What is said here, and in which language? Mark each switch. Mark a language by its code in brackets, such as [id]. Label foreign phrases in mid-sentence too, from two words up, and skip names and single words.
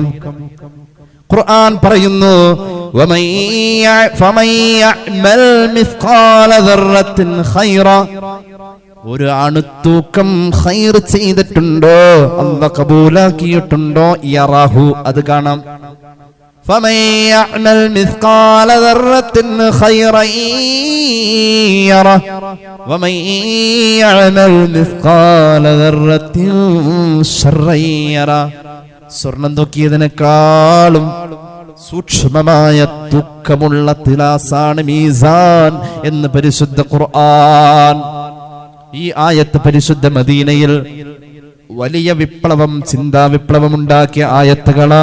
[ml] ഖുർആൻ പറയുന്നു, ഒരു അണുത്തൂക്കം ഖൈർ ചെയ്തിട്ടുണ്ടോ, അല്ലാഹു കബൂലാക്കിയിട്ടുണ്ടോ, യറാഹു, അത് കാണാം. [ar] فمن يعمل مثقال ذرة خيرا يره ومن يعمل مثقال ذرة شرا يره. [ml] സ്വർണം നോക്കിയതിനേക്കാളും സൂക്ഷ്മമായ തൂക്കമുള്ള തിലാസാണ് മീസാൻ എന്ന് പരിശുദ്ധ ഖുർആൻ. ഈ ആയത്ത് പരിശുദ്ധ മദീനയിൽ വലിയ വിപ്ലവം, ചിന്താ വിപ്ലവം ഉണ്ടാക്കിയ ആയത്തുകളാ.